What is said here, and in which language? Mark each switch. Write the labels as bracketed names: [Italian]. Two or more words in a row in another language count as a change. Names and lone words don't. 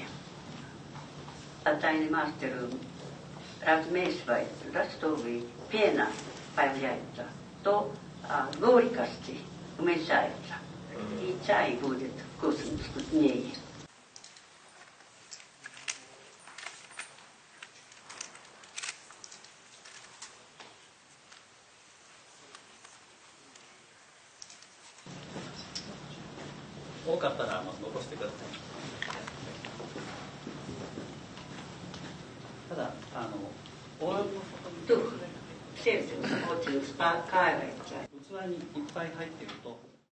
[Russian] Чайный мастер размешивает, да, чтобы пена появляется, то горькость уменьшается, и чай будет вкуснее. [Japanese] 多かったら残してください。ただお椀の外に器にいっぱい入っていると